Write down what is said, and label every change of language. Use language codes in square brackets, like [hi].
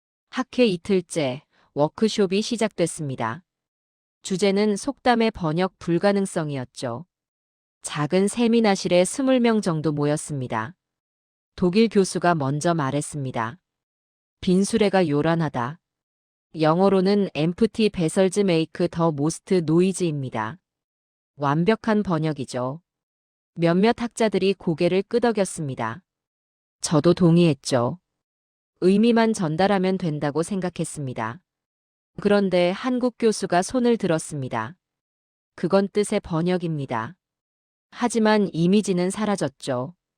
[ko] 학회 이틀째 워크숍이 시작됐습니다. 주제는 속담의 번역 불가능성이었죠. 작은 세미나실에 20명 정도 모였습니다. 독일 교수가 먼저 말했습니다. 빈수레가 요란하다. 영어로는 [en] empty vessels make the most noise입니다. [ko] 완벽한 번역이죠. 몇몇 학자들이 고개를 끄덕였습니다. 저도 동의했죠. 의미만 전달하면 된다고 생각했습니다. 그런데 한국 교수가 손을 들었습니다. 그건 뜻의 번역입니다. 하지만 이미지는 사라졌죠.